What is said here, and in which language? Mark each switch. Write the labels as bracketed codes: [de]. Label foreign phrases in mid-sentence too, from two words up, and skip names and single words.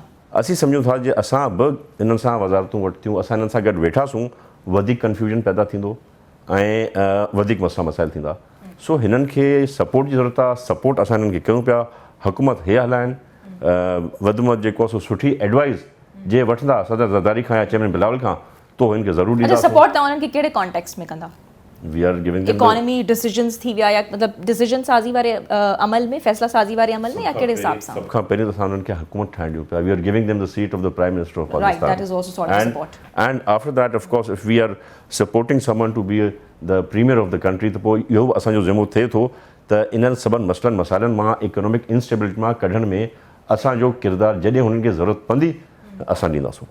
[sd] असीं सम्झूं था जे असां बि इन्हनि सां वज़ारतूं वरितियूं, असां इन्हनि सां गॾु वेठासूं, वधीक कंफ्यूजन पैदा थींदो ऐं वधीक मसला मसाइल थींदा। सो हिननि खे सपोर्ट जी ज़रूरत आहे, सपोर्ट असां हिननि खे कयूं पिया। हुकूमत हे हलाइनि, वधि में वधि जेको आहे सो सुठी एडवाइस जे वठंदा सदर ज़रदारी खां या चेयरमैन बिलावल खां, तो हिननि खे ज़रूरु अच्छा, ॾींदा। सपोर्ट तव्हां उन्हनि खे कहिड़े कॉन्टेक्स्ट में कंदा? [en] we are giving economy decisions [sd] थी विया या मतिलबु डिसीजन साज़ी वारे अमल में, फ़ैसिला साज़ी वारे अमल में, या कहिड़े हिसाब सां? सभ खां पहिरीं त असां उन्हनि खे हुकूमत ठाहिण ॾियूं पिया। [en] we are giving them the seat of the prime minister of Right, पाकिस्तान। that is also sort of support. And after that, of course, if we are supporting someone to be the premier of the country, [sd] त पोइ इहो असांजो ज़िम्मो थिए थो त इन्हनि सभिनि मसइलनि मसाइलनि मां, [en] economic instability [sd] मां कढण में असांजो किरदारु जॾहिं हुननि खे ज़रूरत पवंदी असां ॾींदासूं।